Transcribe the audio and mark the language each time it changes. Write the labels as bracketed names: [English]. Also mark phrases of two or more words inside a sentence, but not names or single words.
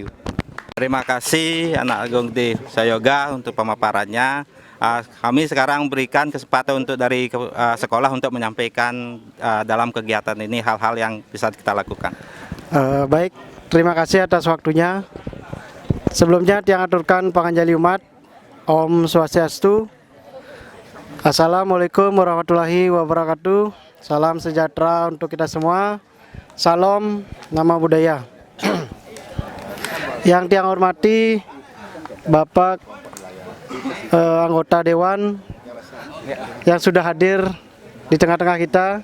[Indonesian] Terima kasih Anak Agung di Sayoga untuk pemaparannya. Kami sekarang berikan kesempatan untuk dari sekolah untuk menyampaikan dalam kegiatan ini hal-hal yang bisa kita lakukan. Baik, terima kasih atas waktunya. [Balinese] Sebelumnya tiang aturkan panganjali umat. [Sanskrit] Om Swastiastu. [Arabic] Assalamualaikum warahmatullahi wabarakatuh. [Indonesian] Salam sejahtera untuk kita semua. Salam nama budaya. Yang tiang hormati Bapak anggota Dewan yang sudah hadir di tengah-tengah kita,